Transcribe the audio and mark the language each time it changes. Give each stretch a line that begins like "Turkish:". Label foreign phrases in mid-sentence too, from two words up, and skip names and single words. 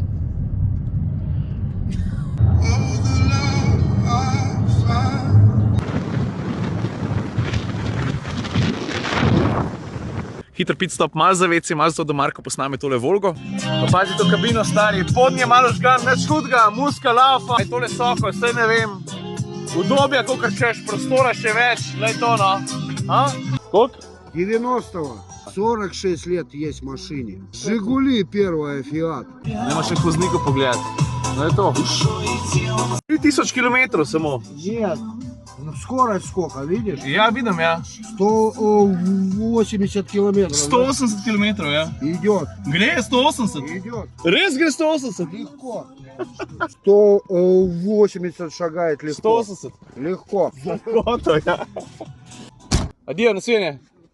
Slovenian: Hiter pit stop, malo za WC, malo zato, da Marko posname tole Volgo. Pa pazi to kabino, stari, podnji je malo žgan, neč hudga, muska, laufa, je tole soko, vse ne vem. Udobja, kolikor češ, prostora še več, lej to, no. A? Koliko?
Russian: 90-го, 46 лет есть в машине. Жигули первая, Фиат.
Slovenian: Nemo še vozniku pogledati. No je to. 3000 km samo.
Russian: Нет, ну, скорость сколько, видишь?
Slovenian: Ja, vidim, ja.
Russian: 180 километров.
Slovenian: 180 km, ja.
Russian: Идет,
Slovenian: Gre 180?
Russian: идет.
Slovenian: Res gre 180?
Russian: Легко. 180 шагает легко. 180. Легко.
Slovenian: Gotovo, ja. Adijo, nasvidenje.